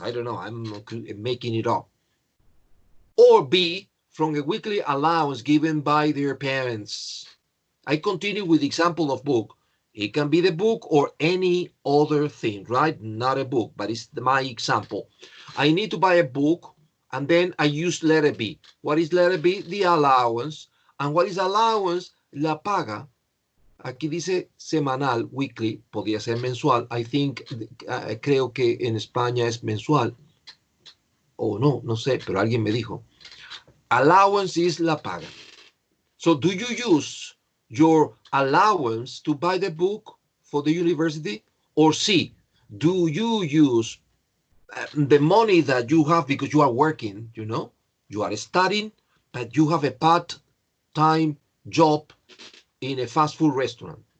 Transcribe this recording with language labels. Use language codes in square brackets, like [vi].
[en] I don't know, I'm making it up. Or B, from a weekly allowance given by their parents. I continue with the example of book. It can be the book or any other thing, right? Not a book, but it's my example. I need to buy a book, and then I use letter B. What is letter B? The allowance. And what is allowance? [es] La paga. Aquí dice semanal, weekly, podría ser mensual. [en] I think, [es] creo que en España es mensual. O no, no sé, pero alguien me dijo. [en] Allowance is [es] la paga. [en] So do you use your allowance to buy the book for the university? Or C, do you use the money that you have because you are working, you are studying, but you have a part-time job in a fast food restaurant?